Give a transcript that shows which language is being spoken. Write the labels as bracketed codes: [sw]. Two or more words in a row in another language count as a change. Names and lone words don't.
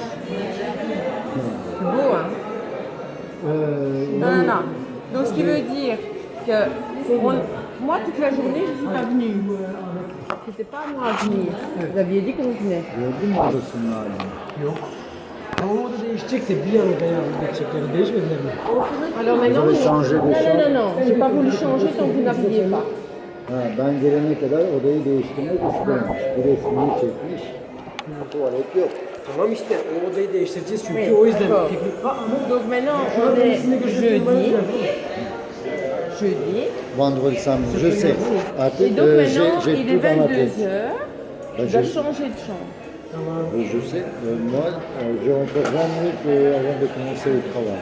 [fr] C'est beau, hein? Non. Donc, ce qui veut dire que moi, toute la journée, je ne suis pas venue. C'était pas à moi à venir. Vous aviez dit qu'on venait. [tr] Gördün mü odasının halini? Yok. Ama o da değişecek de bir anda yarın geçecekleri değişmediler mi? [fr] Alors maintenant, Vous avez changé de chambre? non. J'ai pas voulu changer tant que vous n'arriviez pas. [tr] Ha, ben gelene kadar odayı değiştirmek istememiş. Bir resmini çekmiş. Tuvalet yok. Tamam işte o odayı değiştireceğiz çünkü [fr] Oui, [tr] o yüzden [fr] d'accord. [tr] piknik... [fr] Donc maintenant, on est jeudi. Vendredi, samedi, je sais. Et [tr] Artık [fr] donc maintenant, j'ai il est tout dans ma tête. 22h. Je dois changer de chambre. Je sais. Moi, j'ai encore 20 minutes avant de commencer le travail.